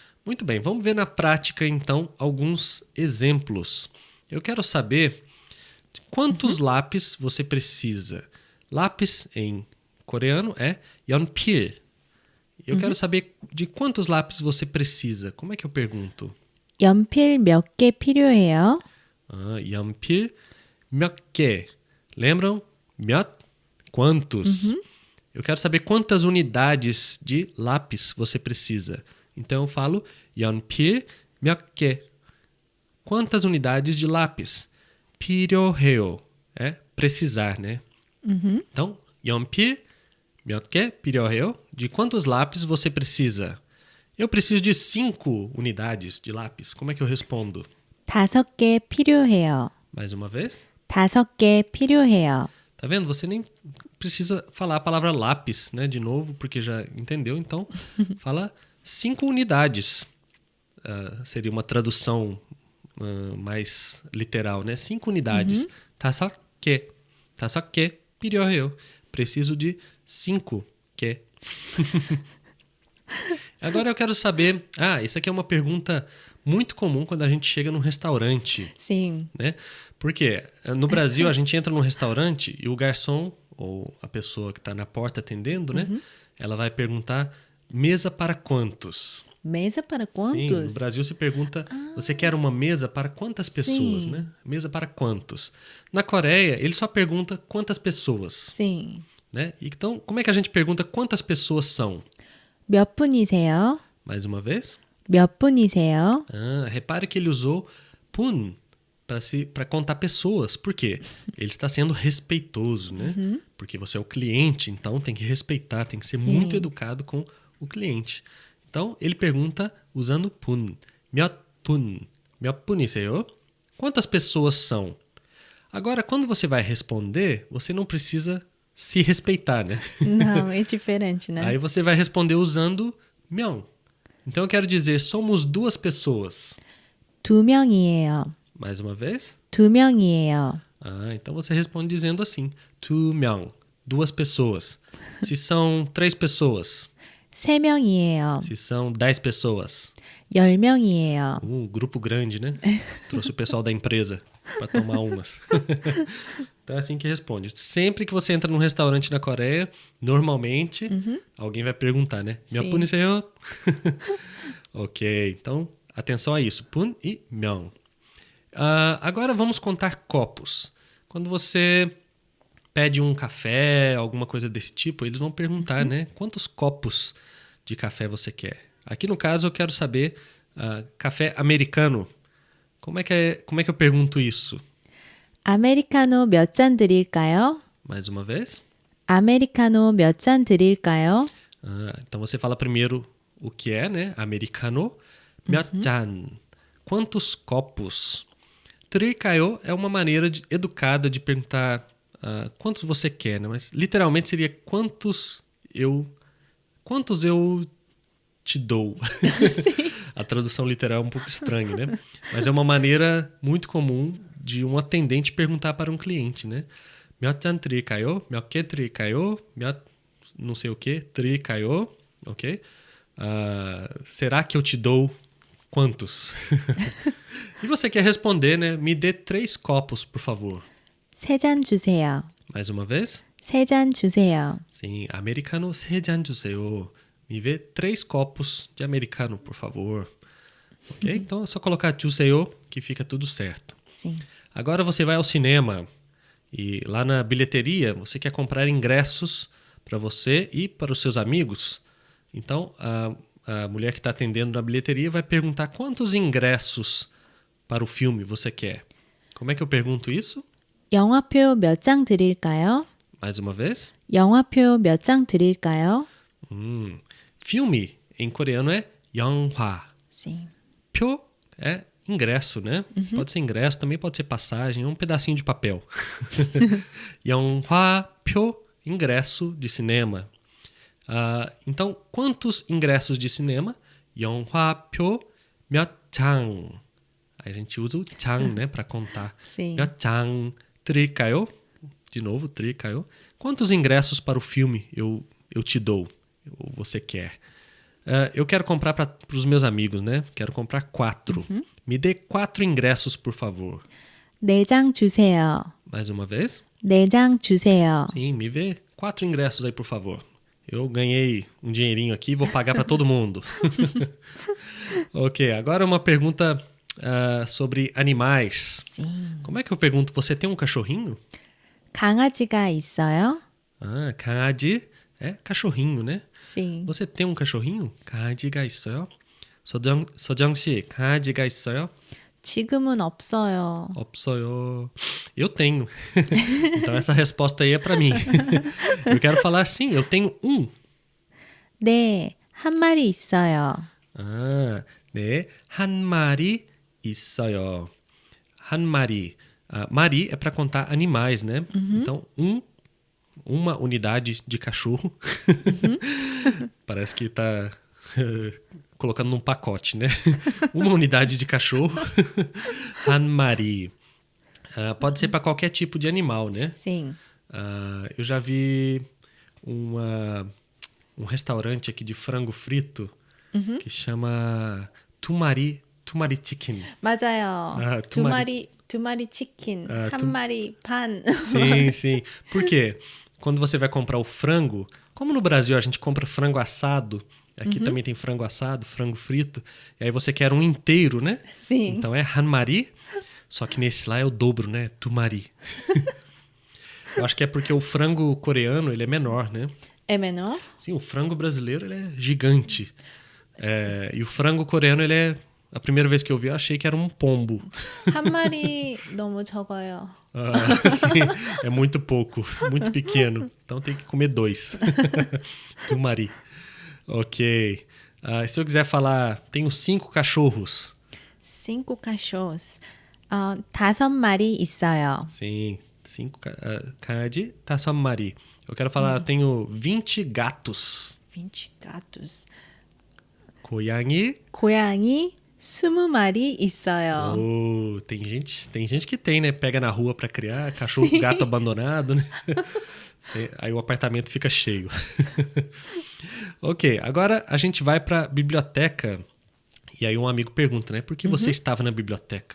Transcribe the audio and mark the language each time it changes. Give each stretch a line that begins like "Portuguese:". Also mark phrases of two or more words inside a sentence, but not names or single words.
Portuguese: Muito bem, vamos ver na prática, então, alguns exemplos. Eu quero saber quantos lápis você precisa. Lápis, em coreano, é 연필. Eu quero saber de quantos lápis você precisa. Como é que eu pergunto?
Korean: 연필 몇 개 필요해요? 연필 몇 개.
Portuguese: Lembram? 몇? Quantos? Eu quero saber quantas unidades de lápis você precisa. Então eu falo
Korean: 연필 몇 개.
Portuguese: Quantas unidades de lápis? 필요해요. É precisar, né? Então,
Korean: 연필 몇 개 필요해요?
Portuguese: De quantos lápis você precisa? Eu preciso de 5 unidades de lápis. Como é que eu respondo?
Korean: 5개 필요해요.
Portuguese: Mais uma vez.
Korean: 5개 필요해요.
Portuguese: Tá vendo? Você nem precisa falar a palavra lápis, né? De novo, porque já entendeu. Então, fala 5 unidades. Seria uma tradução mais literal, né? 5 unidades.
Korean: 5개. 5개 필요해요.
Portuguese: Preciso de 5 개. Agora eu quero saber... isso aqui é uma pergunta muito comum quando a gente chega num restaurante. Sim. Né? Porque no Brasil a gente entra num restaurante e o garçom, ou a pessoa que está na porta atendendo, né? Ela vai perguntar mesa para quantos? Mesa para quantos? Sim, no Brasil se pergunta, você quer uma mesa para quantas pessoas, Sim. né? Mesa para quantos? Na Coreia, ele só pergunta quantas pessoas. Sim. Né? Então, como é que a gente pergunta quantas pessoas são?
Korean: 몇 분이세요?
Portuguese: Mais uma vez.
Korean: 몇 분이세요?
Portuguese: Repare que ele usou pun para contar pessoas. Por quê? Ele está sendo respeitoso, né? Porque você é o cliente, então tem que respeitar, tem que ser Sim. muito educado com o cliente. Então, ele pergunta usando pun.
Korean: 몇 분? 몇 분이세요?
Portuguese: Quantas pessoas são? Agora, quando você vai responder, você não precisa se respeitar, né? Não, é diferente, né? Aí você vai responder usando 명. Então eu quero dizer, somos 2 pessoas.
Korean: 2명이에요.
Portuguese: Mais uma vez.
Korean: 2명이에요.
Portuguese: Então você responde dizendo assim, 2명, 2 pessoas. Se são 3 pessoas.
Korean: 3명이에요.
Portuguese: Se são 10 pessoas.
Korean: 10명이에요.
Portuguese: Grupo grande, né? Trouxe o pessoal da empresa para tomar umas. Então é assim que responde. Sempre que você entra num restaurante na Coreia, normalmente alguém vai perguntar, né?
Korean: 몇 분이세요?
Portuguese: Ok, então atenção a isso. pun e 명. Agora vamos contar copos. Quando você pede um café, alguma coisa desse tipo, eles vão perguntar, né? Quantos copos de café você quer? Aqui no caso eu quero saber café americano. Como é que eu pergunto isso?
Korean: 아메리카노 몇 잔 드릴까요?
Portuguese: Mais uma vez.
Korean: 아메리카노 몇 잔 드릴까요?
Portuguese: Então você fala primeiro o que é, né? Americano.
Korean: 몇 잔.
Portuguese: Quantos copos? 드릴까요 é uma maneira educada de perguntar quantos você quer, né? Mas literalmente seria quantos eu te dou. A tradução literal é um pouco estranha, né? Mas é uma maneira muito comum de um atendente perguntar para um cliente, né?
Korean: 몇 잔 드릴까요? 몇 개 드릴까요? 몇
Portuguese: não sei o que,
Korean: 드릴까요? Ok?
Portuguese: Será que eu te dou quantos? E você quer responder, né? Me dê 3 copos, por favor.
Korean: 3잔 주세요.
Portuguese: Mais uma vez?
Korean: 3잔 주세요.
Portuguese: Sim, americano
Korean: 3잔 주세요.
Portuguese: Me dê 3 copos de americano, por favor. Ok? Então é só colocar 주세요 que fica tudo certo. Sim. Agora você vai ao cinema e lá na bilheteria você quer comprar ingressos para você e para os seus amigos. Então a mulher que está atendendo na bilheteria vai perguntar quantos ingressos para o filme você quer. Como é que eu pergunto isso?
Korean: 영화표 몇 장 드릴까요?
Portuguese: Mais uma vez.
Korean: 영화표 몇 장 드릴까요?
Portuguese: Filme em coreano é 영화. Sim. 표 é ingresso, né? Pode ser ingresso, também pode ser passagem, um pedacinho de papel. 영화표, ingresso de cinema. Então, quantos ingressos de cinema?
Korean: 영화표 몇 장.
Portuguese: Aí a gente usa o 장, né, para contar. Sim.
Korean: 몇 장 드릴까요?
Portuguese: De novo, 드릴까요? Quantos ingressos para o filme eu te dou? Ou você quer? Eu quero comprar para os meus amigos, né? Quero comprar 4. Me dê 4 ingressos, por favor.
Korean: 4장 주세요.
Portuguese: Mais uma vez?
Korean: 4장 주세요.
Portuguese: Sim, me vê 4 ingressos aí, por favor. Eu ganhei um dinheirinho aqui e vou pagar para todo mundo. Ok, agora uma pergunta sobre animais. Sim. Como é que eu pergunto? Você tem um cachorrinho?
Korean: 강아지가 있어요?
Portuguese: 강아지 é cachorrinho, né? Sim. você tem um cachorrinho?
Korean: 강아지가 있어요? 서정 씨, 강아지가 있어요? 지금은 없어요. 없어요.
Portuguese: Eu tenho. Então essa resposta aí é para mim. Eu quero falar sim, eu tenho um.
Korean: 네, 한 마리 있어요. 네, 한 마리 있어요. 한 마리.
Portuguese: 마리 é para contar animais, né? Então, uma unidade de cachorro. Parece que tá colocando num pacote, né? Uma unidade de cachorro.
Korean: 한 마리.
Portuguese: Pode ser para qualquer tipo de animal, né? Sim. Eu já vi um restaurante aqui de frango frito que chama Tumari Chicken.
Korean: 맞아요. tumari. 두 마리 치킨, 한 마리 반.
Portuguese: Sim, sim. Por quê? Quando você vai comprar o frango, como no Brasil a gente compra frango assado, aqui também tem frango assado, frango frito, e aí você quer um inteiro, né? Sim. Então é hanmari, só que nesse lá é o dobro, né? Tumari. Eu acho que é porque o frango coreano, ele é menor, né? É menor? Sim, o frango brasileiro, ele é gigante. E o frango coreano, ele é... A primeira vez que eu vi, eu achei que era um pombo.
Korean: 한 마리 너무 적어요.
Portuguese: Sim, é muito pouco, muito pequeno. Então tem que comer 2. Tumari. Ok. Se eu quiser falar, tenho 5 cachorros. 5 cachorros.
Korean: 5마리 있어요. Sim, 5 강아지, 5마리.
Portuguese: Eu quero falar, tenho 20 gatos. 20 gatos.
Korean: 고양이. 고양이 20마리 있어요.
Portuguese: Tem gente que tem, né? Pega na rua pra criar, cachorro, gato abandonado, né? Aí o apartamento fica cheio. Ok, agora a gente vai pra biblioteca. E aí um amigo pergunta, né? Por que você estava na biblioteca?